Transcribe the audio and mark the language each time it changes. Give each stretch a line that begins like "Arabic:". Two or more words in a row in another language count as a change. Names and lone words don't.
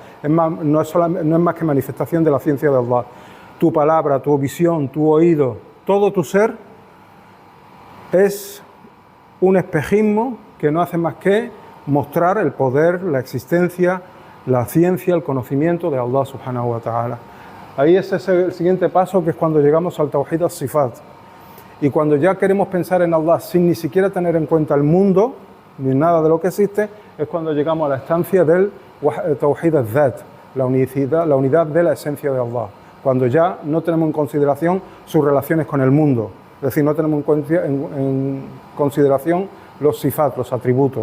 Spanish: No es más que manifestación de la ciencia de Allah. Tu palabra, tu visión, tu oído, todo tu ser es un espejismo que no hace más que mostrar el poder, la existencia, la ciencia, el conocimiento de Allah
Arabic: سبحانه وتعالى.
Spanish: Ahí ese es el siguiente paso, que es cuando llegamos al
Arabic: توحيد الصفات.
Spanish: Y cuando ya queremos pensar en Allah sin ni siquiera tener en cuenta el mundo, ni nada de lo que existe, es cuando llegamos a la estancia del
Arabic: توحيد الذات,
Spanish: la unidad de la esencia de Allah, cuando ya no tenemos en consideración sus relaciones con el mundo, es decir, no tenemos en consideración los sifat, los atributos.